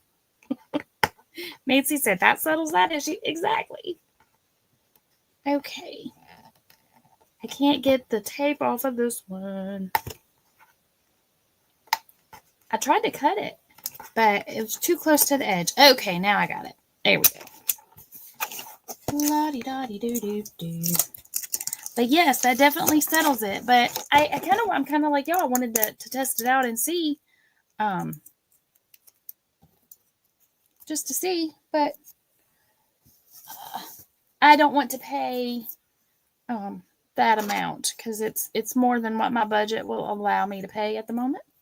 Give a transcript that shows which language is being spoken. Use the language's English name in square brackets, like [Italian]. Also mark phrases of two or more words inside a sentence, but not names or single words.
[English] Nancy said that settles that issue. Exactly. Okay. I can't get the tape off of this one. I tried to cut it, but it was too close to the edge. Okay, now I got it. There we go. La-di-da-di-do-do-do. But yes, that definitely settles it. But I'm kind of like, yo, I wanted to test it out and see, just to see. But I don't want to pay that amount because it's more than what my budget will allow me to pay at the moment.